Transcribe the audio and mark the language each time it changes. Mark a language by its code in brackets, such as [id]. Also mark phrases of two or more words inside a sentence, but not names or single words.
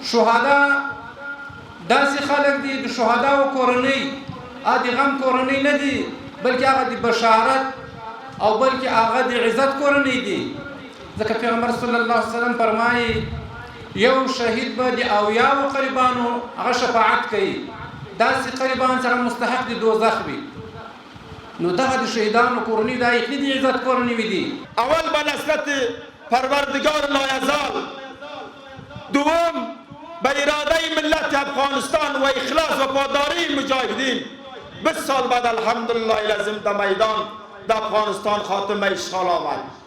[ps] شهدا داسې خلک دي، د شهداو کورنۍ د غم کورنۍ نه دي بلکې هغه د بشارت او بلکې هغه د عزت کورنۍ دي. ځکه پیغمبر [ar] صلی الله علیه وسلم [ps] فرمایي یو شهید به د اویاو قریبانو هغه شفاعت کوي، داسې قریبان سره مستحق د دوزخ وي. نو دغه د شهیدانو کورنۍ د یقیني د عزت کورنۍ وي دي. [fa] اول به نصرت پروردگار لایزال، دوم به اراده ملت افغانستان و اخلاص و پاداری مجاهدین. 20 سال بعد [ar] الحمدلله العظیم [fa] در میدان در افغانستان خاتمه اشغال آمد.